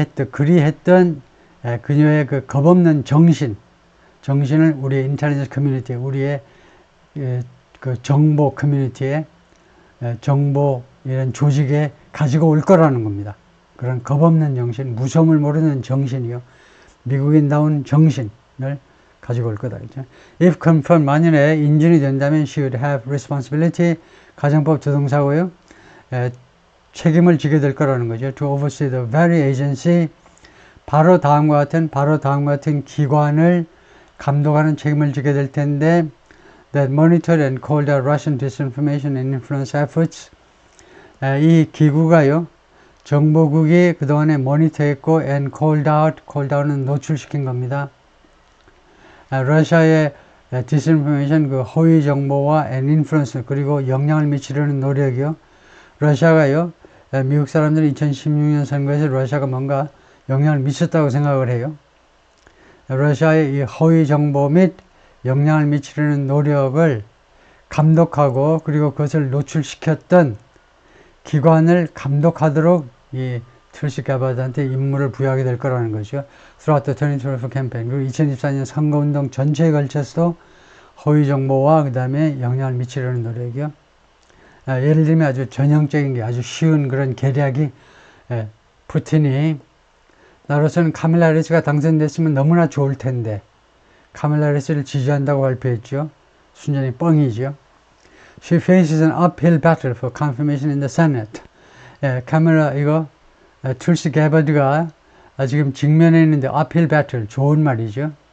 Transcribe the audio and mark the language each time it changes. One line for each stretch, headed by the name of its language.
Korean: 그리 했던 그녀의 그 겁없는 정신을 우리의 인텔리전스 커뮤니티 우리의 그 정보 커뮤니티에 정보 이런 조직에 가지고 올 거라는 겁니다. 그런 겁없는 정신, 무서움을 모르는 정신이요. 미국인다운 정신을 가지고 올 거다. 그렇죠?
English: If confirmed,
Korean: 만일에 인준이 된다면
English: she would have responsibility,
Korean: 가정법 조동사고요. 책임을 지게 될 거라는 거죠.
English: To oversee the very agency,
Korean: 바로 다음과 같은 기관을 감독하는 책임을 지게 될 텐데
English: that monitored and called out Russian disinformation and influence efforts.
Korean: 이 기구가요. 정보국이 그동안에 모니터했고
English: and called out
Korean: 은 노출시킨 겁니다. 러시아의 disinformation, 그 허위 정보와
English: and influence,
Korean: 그리고 영향을 미치려는 노력이요. 러시아가요. 미국 사람들이 2016년 선거에서 러시아가 뭔가 영향을 미쳤다고 생각을 해요. 러시아의 이 허위 정보 및 영향을 미치려는 노력을 감독하고 그리고 그것을 노출시켰던 기관을 감독하도록 이 툴시 게버드한테 임무를 부여하게 될 거라는 거죠.
English: Throughout the 2024 campaign.
Korean: 그리고 2024년 선거운동 전체에 걸쳐서 허위 정보와 그 다음에 영향을 미치려는 노력이요. 예를 들면 아주 전형적인 게 아주 쉬운 그런 계략이 푸틴이 나로서는 카밀라 해리스가 당선됐으면 너무나 좋을 텐데 카밀라 해리스를 지지한다고 발표했죠. 순전히 뻥이죠.
English: She faces an uphill battle for confirmation in the Senate.
Korean: 예, 카메라 이거 툴시 게버드가 지금 직면에 있는데
English: uphill battle
Korean: 좋은 말이죠.